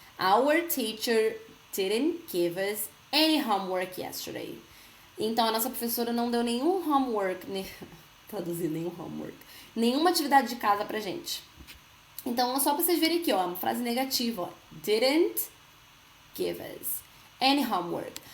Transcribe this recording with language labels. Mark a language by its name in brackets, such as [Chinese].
[English] Our teacher didn't give us any homework yesterday. [Portuguese] Então a nossa professora não deu nenhum homework, traduzir nenhum homework, nenhuma atividade de casa pra gente. Então só pra vocês verem aqui, ó, uma frase negativa, ó. [English] Didn't give us any homework.